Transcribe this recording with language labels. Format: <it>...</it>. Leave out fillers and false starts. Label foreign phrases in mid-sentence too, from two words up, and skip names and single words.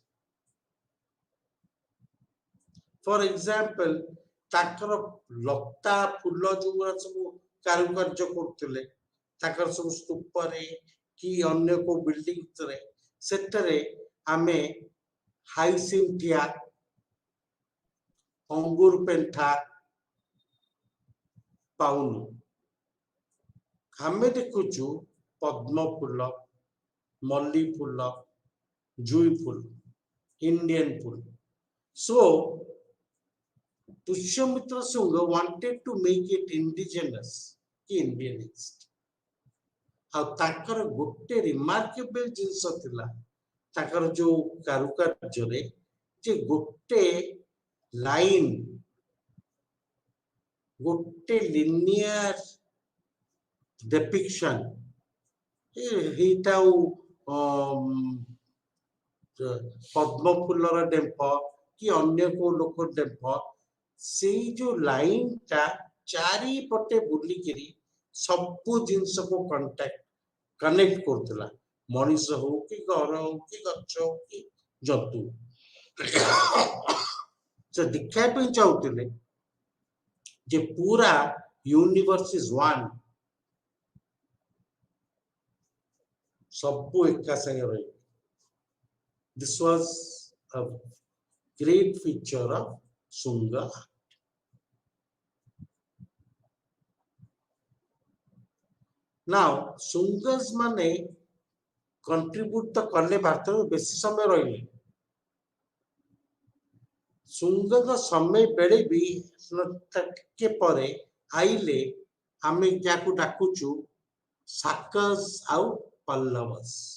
<en>for example</en> <or>ତାଙ୍କର ଲତା ଫୁଲ ଯୋଉଗୁରା ସବୁ କାରୁକାର୍ଯ୍ୟ କରୁଥିଲେ ତାଙ୍କର ସବୁ ସ୍ତୂପରେ କି ଅନ୍ୟ କୋଉ ବିଲ୍ଡିଂରେ, ସେଥିରେ ଆମେ ହାଇସିନ୍ଥିଆ, ଅଙ୍ଗୁର ପେଣ୍ଠା ପାଉନୁ। ଆମେ ଦେଖୁଛୁ ପଦ୍ମ ଫୁଲ, ମଲ୍ଲି ଫୁଲ, ଜୁଇ ଫୁଲ,</or> <en>Indian full. So Pushyamitra Shunga wanted to make it indigenous, Indianized.</en> <or>ଆଉ ତାଙ୍କର ଗୋଟେ ରିମାର୍କେବଲ ଜିନିଷ ଥିଲା ତାଙ୍କର ଯୋଉ କାରୁକାର୍ଯ୍ୟରେ, ଯେ ଗୋଟେ ଲାଇନ, ଗୋଟେ</or> <en>linear depiction,</en> <or>ହେଇଟା ପଦ୍ମ ଫୁଲର ଡେମ୍ଫ କି ଅନ୍ୟ କୋଉ ଲୋକ ଡେମ୍ଫ, ସେଇ ଯୋଉ ଲାଇନଟା ଚାରିପଟେ ବୁଲିକିରି ସବୁ ଜିନିଷକୁ କନେକ୍ଟ କରୁଥିଲା, ମଣିଷ ହଉ କି ଘର ହଉ କି ଗଛ ହଉ କି ଜନ୍ତୁ। ସେ ଦେଖାଇବା ପାଇଁ ଚାହୁଁଥିଲେ ଯେ ପୁରା</or> <en>universe is one,</en> <or>ସବୁ ଏକା ସାଙ୍ଗେ ରହିବ।</or> <en>This was a great feature of Shunga.</en> <or>Now Shungas ମାନେ contribute ତ କଲେ, ଭାରତରେ ବେଶୀ ସମୟ ରହିଲେ। ଶୁଙ୍ଗଙ୍କ ସମୟ ବେଳେ ବି ଟିକେ ପରେ ଆଇଲେ ଆମେ ଯାହାକୁ ଡାକୁଛୁ ସାକସ୍ ଆଉ ପଲ୍ଲବସ୍।</or>